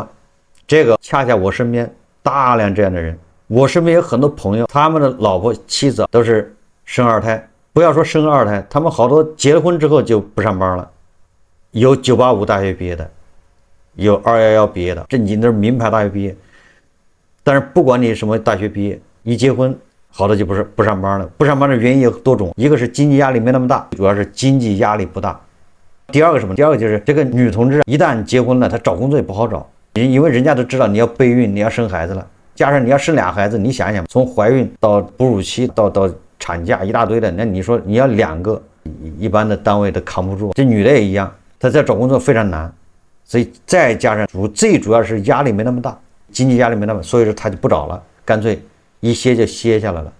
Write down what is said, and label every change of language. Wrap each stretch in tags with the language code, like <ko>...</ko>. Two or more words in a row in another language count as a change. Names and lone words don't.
<zh>這個恰恰我身邊大量這樣的人，我身邊有很多朋友，他們的老婆妻子都是生2胎，不要說生2胎，他們好多結了婚之後就不上班了，有985大學畢業的，有211畢業的，正經都是名牌大學畢業。但是不管你什麼大學畢業，一結婚好多就不上班了。不上班的原因有多種，一個是經濟壓力沒那麼大，主要是經濟壓力不大。第二個什麼？第二個就是這個女同志一旦結婚了，她找工作也不好找，因為人家都知道你要備孕，你要生孩子了，加上你要生2孩子，你想想，從懷孕到哺乳期到產假一大堆的，那你說你要2個，一般的單位都扛不住。這女的也一樣，她在找工作非常難，所以再加上最主要是壓力沒那麼大，經濟壓力沒那麼，所以說她就不找了，乾脆一歇就歇下來了。</zh>